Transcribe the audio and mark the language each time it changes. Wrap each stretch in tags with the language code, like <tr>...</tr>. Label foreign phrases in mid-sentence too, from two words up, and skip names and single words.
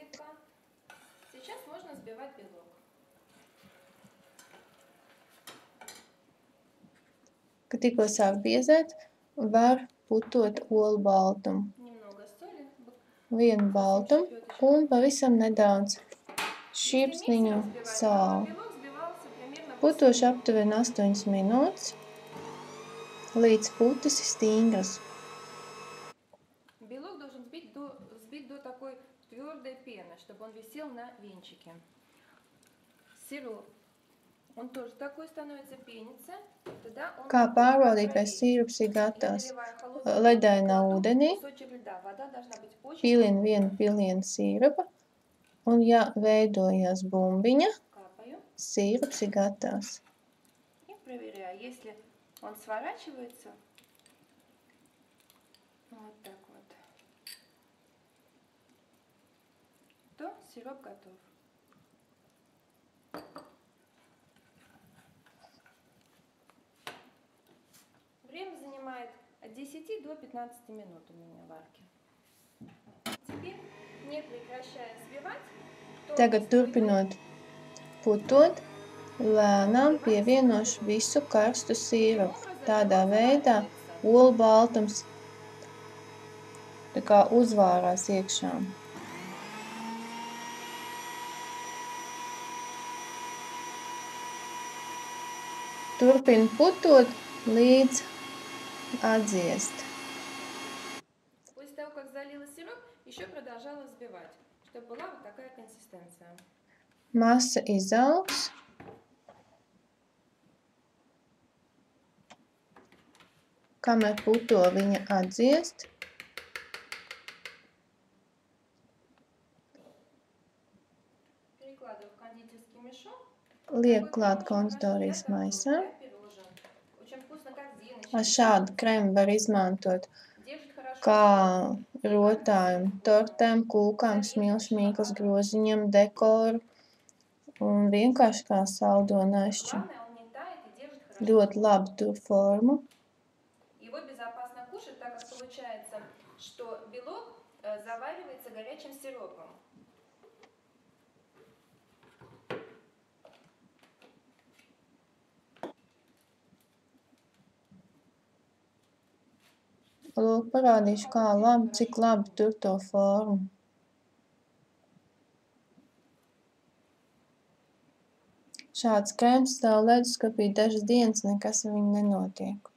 <lv>Kad tikko sāk biezēt, var putot olbaltumu. Vienu baltumu un pavisam nedaudz šķirpsniņu sāli. Putošu aptuveni 8 minūtes, līdz putas ir stingras.</lv> <ru>Чтобы он висел на венчике. Сироп. Он тоже такой становится, пенится.</ru> <lv>Kā pārbaudīt, vai sīrups ir gatavs? Ledainā ūdenī pilinu 1 pilienu sīrupa, un ja veidojās bumbiņa, sīrups ir gatavs.</lv> <ru>И проверяю, если он сворачивается, вот так вот, то сироп готов. Время занимает от 10 до 15 минут у меня варки. Теперь, не прекращая взбивать,</ru> <lv>Tagad turpinot putot, lēnām pievienošu visu karstu sīrupu. Tādā veidā olbaltums tā kā uzvārās iekšā. Turpinu putot līdz atdziest.</lv> <ru>После того, как залила сироп, еще продолжала взбивать, чтобы была вот такая консистенция.</ru> <lv>Masa izaugs. Kamēr puto, viņa atdziest. Lieku klāt konditorijas maisā. Šādu krēmu var izmantot kā rotājumu tortēm, kūkām, smilšu mīklas groziņam, dekoru un vienkārši kā saldo našķi. Ļoti labi tur formu.</lv> <ru>Его безопасно кушать, так как получается, что белок заваривается горячим сиропом.</ru> <lv>Lūk, parādīšu, kā labi, cik labi tur to formu. Šāds krēms stāv leduskapī dažas dienas, nekas ar viņu nenotiek.</lv>